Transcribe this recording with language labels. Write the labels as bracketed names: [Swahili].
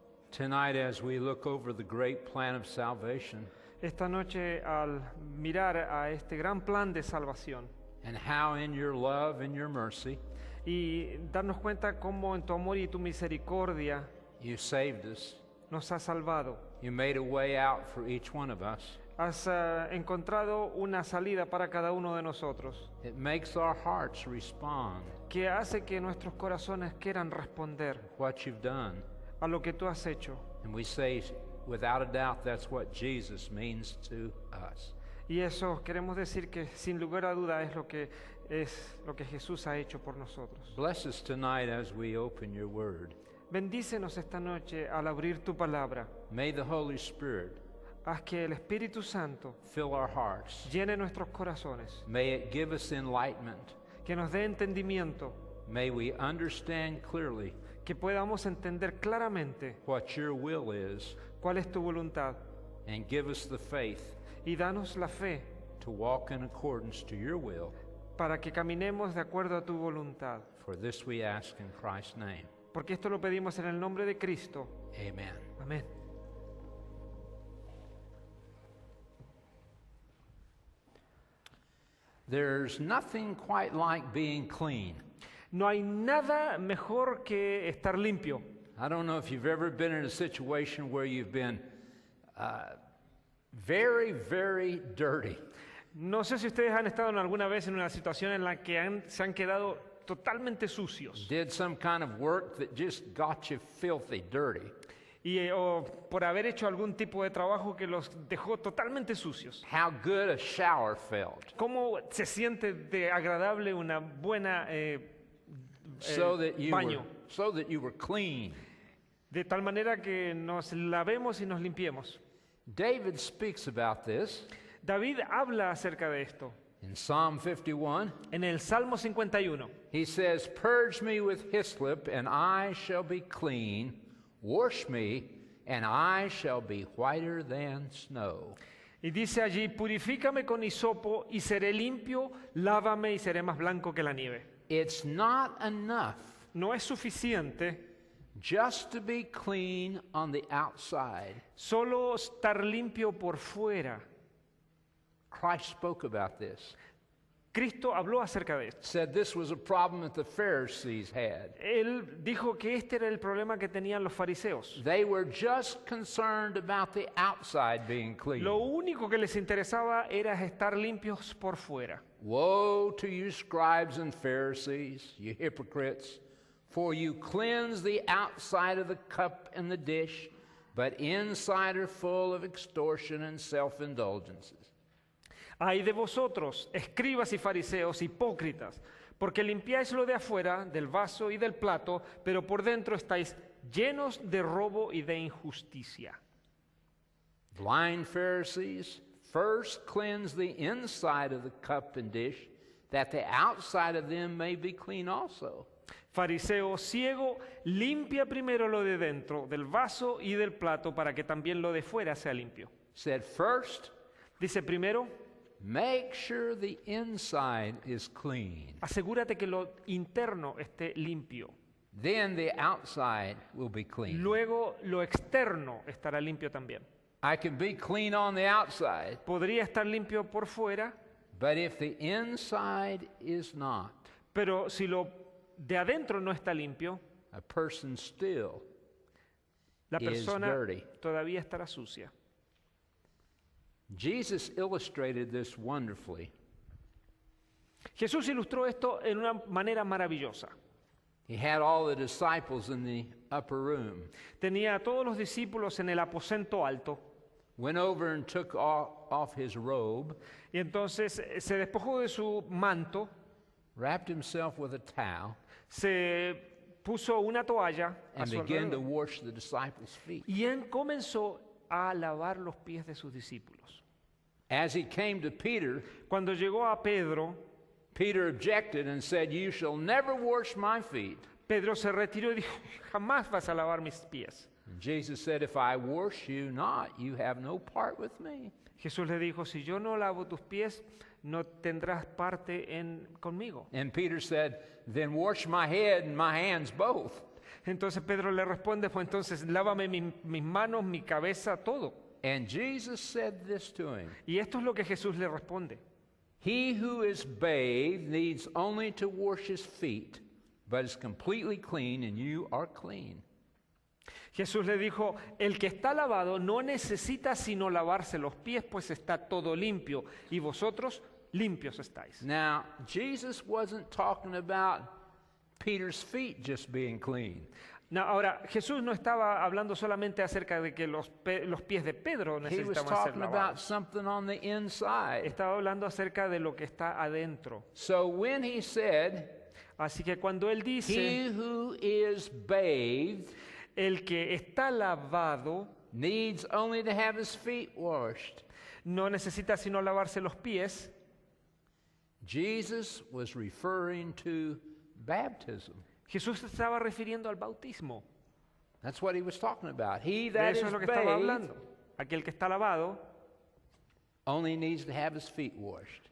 [English] tonight as we look over the great plan of salvation [Spanish] esta noche al mirar a este gran plan de salvación [English] and how in your love and your mercy [Spanish] y darnos cuenta cómo en tu amor y tu misericordia [English] you saved us, [Spanish] nos has salvado, [English] you made a way out for each one of us. [Spanish] has encontrado una salida para cada uno de nosotros, [English] It makes our hearts respond [Spanish] que hace que nuestros corazones quieran responder [English] to what you've done. [Spanish] a lo que tú has hecho. [English] And we say, without a doubt, that's what Jesus means to us. [Spanish] Y eso queremos decir que sin lugar a duda es lo que Jesús ha hecho por nosotros. [English] Bless us tonight as we open your word. [Spanish] Bendícenos esta noche al abrir tu palabra. [English] May the Holy Spirit [Spanish] Haz que el Espíritu Santo [English] fill our hearts. [Spanish] llene nuestros corazones, [English] May it give us enlightenment. [Spanish] que nos dé entendimiento, [English] May we understand clearly [Spanish] que podamos entender claramente [English] what your will is [Spanish] cuál es tu voluntad [English] and give us the faith [Spanish] y danos la fe [English] to walk in accordance to your will. [Spanish] para que caminemos de acuerdo a tu voluntad. [English] For this we ask in Christ's name. [Spanish] Porque esto lo pedimos en el nombre de Cristo. [English] Amen. [Spanish] Amén. [English] There's nothing quite like being clean. [Spanish] No hay nada mejor que estar limpio. [English] I don't know if you've ever been in a situation where you've been very, very dirty. [Spanish] No sé si ustedes han estado alguna vez en una situación en la que se han quedado totalmente sucios [English] Did some kind of work that just got you filthy dirty. [Spanish] y o por haber hecho algún tipo de trabajo que los dejó totalmente sucios. [English] How good a shower felt. [Spanish] ¿Cómo se siente de agradable una buena [English] So that [Spanish] baño? [English] you were clean. [Spanish] De tal manera que nos lavemos y nos limpiemos. [English] David speaks about this [Spanish] David habla acerca de esto. [English] In Psalm 51, [Spanish] En el Salmo 51, [English] he says, "Purge me with hyssop, and I shall be clean. Wash me, and I shall be whiter than snow." [Spanish] y dice allí, purifícame con hisopo y seré limpio, lávame y seré más blanco que la nieve. [English] It's not enough [Spanish] No es suficiente [English] just to be clean on the outside. [Spanish] solo estar limpio por fuera. [English] Christ spoke about this. [Spanish] Cristo habló acerca de esto. [English] Said this was a problem that the Pharisees had. [Spanish] Él dijo que este era el problema que tenían los fariseos. [English] They were just concerned about the outside being clean. [Spanish] Lo único que les interesaba era estar limpios por fuera. [English] Woe to you, scribes and Pharisees, you hypocrites, for you cleanse the outside of the cup and the dish, but inside are full of extortion and self-indulgences. [Spanish] Ay de vosotros, escribas y fariseos, hipócritas, porque limpiáis lo de afuera, del vaso y del plato, pero por dentro estáis llenos de robo y de injusticia. [English] Blind Pharisees, first cleanse the inside of the cup and dish, that the outside of them may be clean also. [Spanish] Fariseo ciego, limpia primero lo de dentro, del vaso y del plato, para que también lo de fuera sea limpio. [English] Said first, [Spanish] Dice primero, [English] make sure the inside is clean. [Spanish] asegúrate que lo interno esté limpio. [English] Then the outside will be clean. [Spanish] Luego lo externo estará limpio también. [English] I can be clean on the outside, [Spanish] Podría estar limpio por fuera, [English] but if the inside is not, [Spanish] pero si lo de adentro no está limpio, [English] a person still [Spanish] la [English] is [Spanish] persona [English] dirty. [Spanish] todavía estará sucia. [English] Jesus illustrated this wonderfully. [Spanish] Jesús ilustró esto en una manera maravillosa. [English] He had all the disciples in the upper room. [Spanish] Tenía a todos los discípulos en el aposento alto [English] Went over and took off his robe, [Spanish] y entonces se despojó de su manto, [English] wrapped himself with a towel, [Spanish] se puso una toalla a [English] and [Spanish] su [English] began to [Spanish] alrededor [English] wash the disciples' feet. [Spanish] y él comenzó a lavar los pies de sus discípulos. [English] As he came to Peter, [Spanish] Cuando llegó a Pedro, [English] Peter objected and said, "You shall never wash my feet." [Spanish] Pedro se retiró y dijo, jamás vas a lavar mis pies. [English] And Jesus said, "If I wash you not, you have no part with me." [Spanish] Jesús le dijo, si yo no lavo tus pies, no tendrás parte conmigo. [English] And Peter said, "Then wash my head and my hands both." [Spanish] Entonces Pedro le responde, pues entonces lávame mis manos, mi cabeza, todo. [English] And Jesus said this to him, [Spanish] Y esto es lo que Jesús le responde. [English] "He who is bathed needs only to wash his feet, but is completely clean, and you are clean." [Spanish] Jesús le dijo, el que está lavado no necesita sino lavarse los pies, pues está todo limpio, y vosotros limpios estáis. [English] Now, Jesus wasn't talking about Peter's feet just being clean. [Spanish] No, ahora, Jesús no estaba hablando solamente acerca de que los pies de Pedro [English] He was [Spanish] necesitaban ser [English] talking about [Spanish] lavados. [English] something on the inside. [Spanish] Estaba hablando acerca de lo que está adentro. [English] So when he said, [Spanish] Así que cuando él dice, [English] "He who is bathed [Spanish] el que está lavado [English] needs only to have his feet washed," [Spanish] no necesita sino lavarse los pies, [English] Jesus was referring to baptism. [Spanish] Jesús se estaba refiriendo al bautismo. [English] That's what he was talking about. He [Spanish] De [English] that [Spanish] eso es lo que estaba [English] bathed [Spanish] hablando. Aquel que está lavado [English] only needs to have his feet washed.